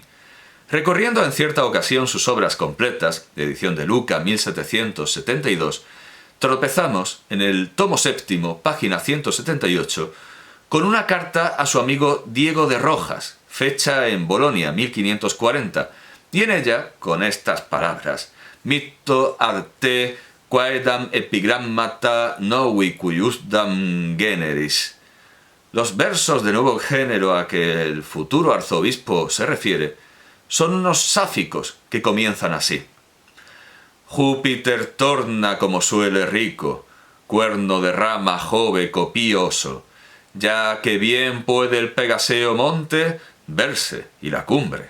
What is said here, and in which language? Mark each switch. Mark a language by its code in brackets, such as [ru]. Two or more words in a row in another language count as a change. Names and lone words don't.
[es] Recorriendo en cierta ocasión sus obras completas, de edición de Luca 1772, tropezamos en el tomo séptimo, página 178, con una carta a su amigo Diego de Rojas, fecha en Bolonia 1540, y en ella, con estas palabras: [la] Mitto arte quaedam epigrammata novi cuiusdam generis. [es] Los versos de nuevo género a que el futuro arzobispo se refiere son unos sáficos que comienzan así. Júpiter torna como suele rico, cuerno de rama jove copioso, ya que bien puede el Pegaseo monte verse y la cumbre.